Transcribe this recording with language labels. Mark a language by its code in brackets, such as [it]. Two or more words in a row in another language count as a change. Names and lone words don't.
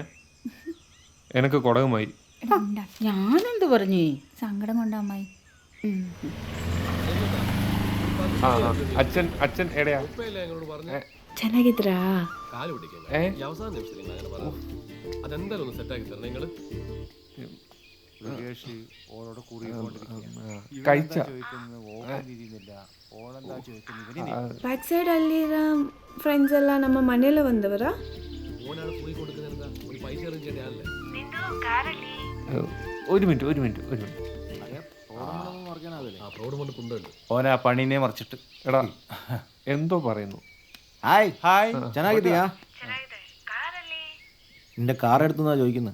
[ml] എനിക്ക് കൊടകുമായി. ഞാനെന്ത് പറഞ്ഞു? സങ്കടം കൊണ്ടാ അമ്മായി. അച്ഛൻ എവിടെയാ? [kn] ಚೆನ್ನಾಗಿದ್ರಾ? [ml] കാല് പിടിക്കാൻ അവസാന നിമിഷത്തിൽ അങ്ങനെ പറഞ്ഞു. അതെന്തായാലും ഒന്ന് സെറ്റാക്കി തരണം നിങ്ങള്. [en] back side [kn] ಅಲ್ಲಿರೋ ಫ್ರೆಂಡ್ಸ್ ಎಲ್ಲ ನಮ್ಮ ಮನೆಯಲ್ಲ ಬಂದವರಾ? [ml] ഓനാണ് പോയി കൊടുക്കുന്നത്. ഒരു പൈസ അറേഞ്ച് ചെയ്യേണ്ട ആളല്ലേ? ഒരു മിനിറ്റ് ആ പ്രൗഢ കൊണ്ട് കുണ്ടുണ്ട്. ഓനെ ആ പണീനെ മറിച്ചിട്ട്. എടാ എന്തോ പറയുന്നു. ഹായ് ഹായ് ಚೆನ್ನಾಗಿದ್ದೀಯಾ? നിന്റെ കാർ എടുത്തുന്നാ ചോദിക്കുന്നത്.